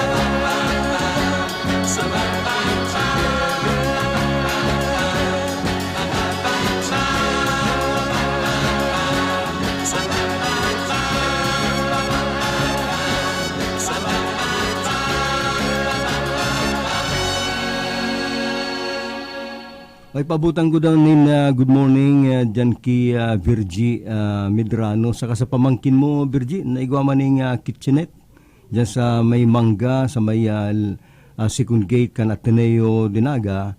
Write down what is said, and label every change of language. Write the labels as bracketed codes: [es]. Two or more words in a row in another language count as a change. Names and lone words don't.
[en] So happy together, happy together. So happy together, so happy [bik] Ay pabutang ko daw nin [en] good morning [bik] dyan kay Virgie Medrano. Saka sa pamangkin mo, Virgie, naigwa man ning kitchenette dyan sa may Mangga, sa may [en] second gate [bik] kan Ateneo Dinaga.